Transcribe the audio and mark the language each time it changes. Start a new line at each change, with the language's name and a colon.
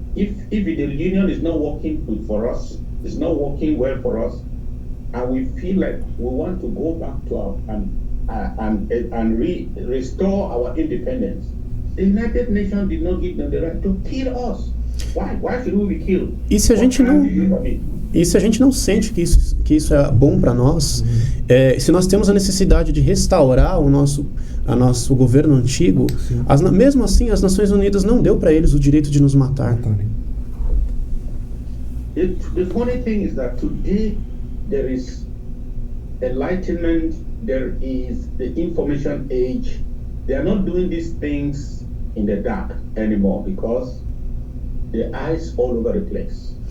English: If the union is not working good for us, is not working well for us, and we feel like we want to go back to our and restore our independence, the United Nations did not give them the right to kill us. Why? Why should we be killed?
Portuguese: E se a gente não sente que isso é bom para nós, se nós temos a necessidade de restaurar o nosso governo antigo, mesmo assim as Nações Unidas não deu para eles o direito de nos matar.
English: The funny thing is that today there is enlightenment, there is the information age. They are not doing these things in the dark anymore because the eyes all over the place.